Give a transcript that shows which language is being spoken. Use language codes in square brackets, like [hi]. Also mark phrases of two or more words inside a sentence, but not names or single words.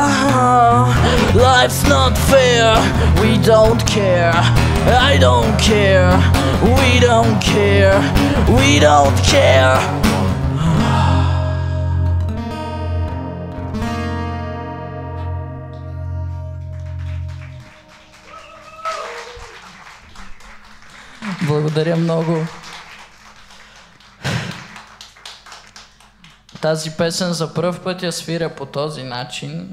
[en] Life's not fair. We don't care. I don't care. We don't care. We don't care. [bg] Благодаря много. Тази песен за пръв път я свиря по този начин.